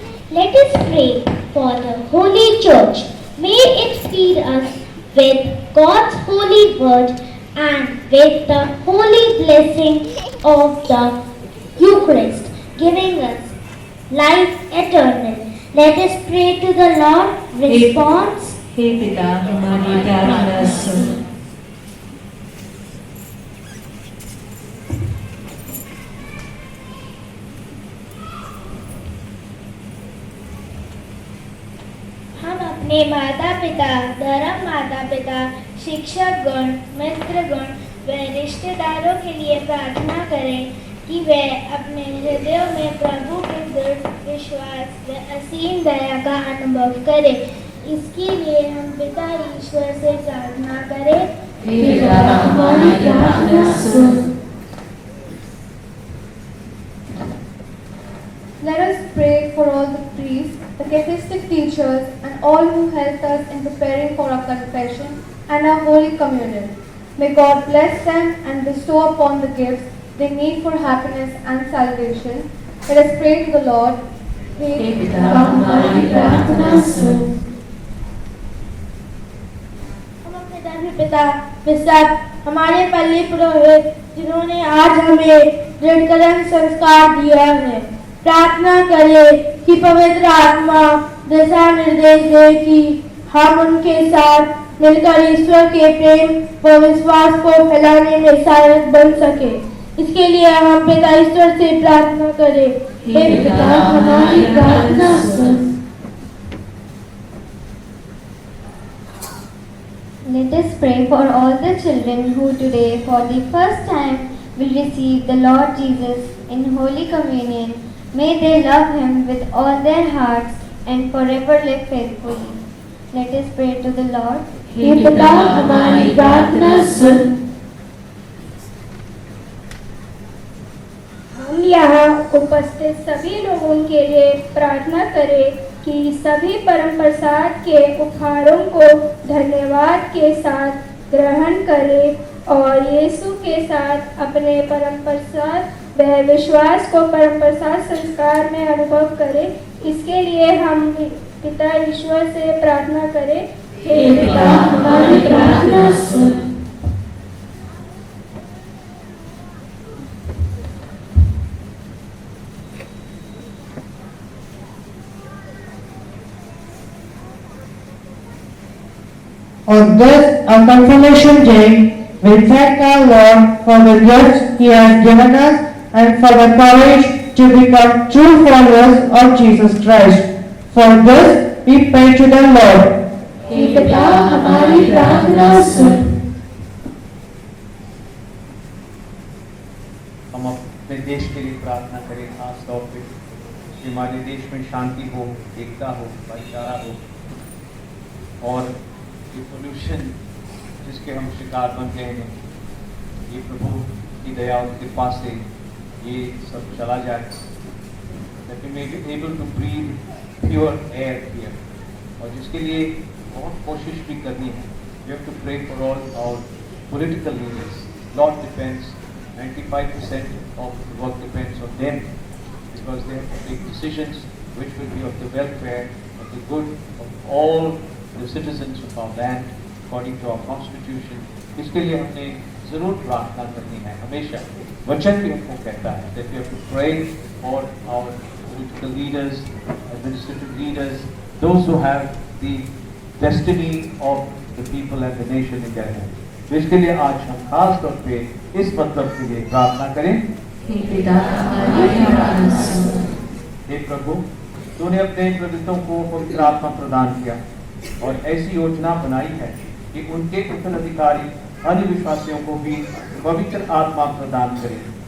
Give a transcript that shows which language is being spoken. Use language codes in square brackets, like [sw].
[en] Let us pray for the Holy Church. May it feed us with God's holy word and with the holy blessing of the Eucharist, giving us life eternal. Let us pray to the Lord. Response. [hi] हे पिता हमारी प्रार्थना सुन। हम अपने माता पिता, धर्म माता पिता, शिक्षक गण, मित्र गण व रिश्तेदारों के लिए प्रार्थना करें कि वे अपने हृदयों में प्रभु के दृढ़ विश्वास व असीम दया का अनुभव करें। इसके लिए हम पिता ईश्वर से प्रार्थना करें। हे पिता हमारी प्रार्थना सुन। [en] Let us pray for all the priests, the catechistic teachers, and all who helped us in preparing for our confession and our Holy Communion. May God bless them and bestow upon the gifts they need for happiness and salvation. Let us pray to the Lord. [hi] हे पिता हमारी प्रार्थना सुन। हम अपने धर्मपिता bishop, हमारे पल्ली पुरोहित जिन्होंने आज हमें दृढ़करण संस्कार दिया है, प्रार्थना करें कि पवित्र आत्मा दिशा निर्देश दे कि हम उनके साथ मिलकर ईश्वर के प्रेम व विश्वास को फैलाने में सहायक बन सके। इसके लिए हम पिता ईश्वर से प्रार्थना करें। हे पिता हमारी प्रार्थना सुन। [en] Let us pray for all the children who today for the first time will receive the Lord Jesus in Holy Communion. May they love Him with all their hearts and forever live faithfully. Let us pray to the Lord. [hi] हे पिता हमारी प्रार्थना सुन। हम यहाँ उपस्थित सभी लोगों के लिए प्रार्थना करें कि सभी परम प्रसाद के उपहारों को धन्यवाद के साथ ग्रहण करें और यीशु के साथ अपने परम प्रसाद वह विश्वास को परम प्रसाद संस्कार में अनुभव करें। इसके लिए हम पिता ईश्वर से प्रार्थना करें। हे पिता हमारी प्रार्थना सुन। [en] On this, our confirmation day, we thank our Lord for the gifts He has given us and for the courage to become true followers of Jesus Christ. For this, we pray to the Lord. [hi] हे पिता हमारी प्रार्थना सुन। हम अपने देश के लिए प्रार्थना करें, खास तौर पे कि हमारे देश में शांति हो, एकता हो, भाईचारा हो और ये पोल्यूशन जिसके हम शिकार बन गए हैं, ये प्रभु की दया और कृपा से ये सब चला जाए। [en] That we may be able to breathe pure air here. [hi] और जिसके लिए बहुत कोशिश भी करनी है। [en] We have to pray for all our political leaders. Lot depends, 95% of the work depends on them because they have to take decisions which will be of the welfare, of the good of all the citizens of our land according to our constitution. [hi] इसके लिए हमने जरूर प्रार्थना करनी है। हमेशा वचन भी हमको कहता है [en] that we have to pray for our political leaders, administrative leaders, those who have the destiny of the people and the nation in their hands. [hi] तो इसके लिए आज हम खास तौर पे इस मतलब के लिए प्रार्थना करें। हे पिता हमारी प्रार्थना सुन। हे प्रभु, तूने अपने प्रवृत्तों को पवित्र आत्मा प्रदान किया और ऐसी योजना बनाई है कि उनके उत्तराधिकारी अन्य विश्वासियों को भी पवित्र आत्मा प्रदान करें।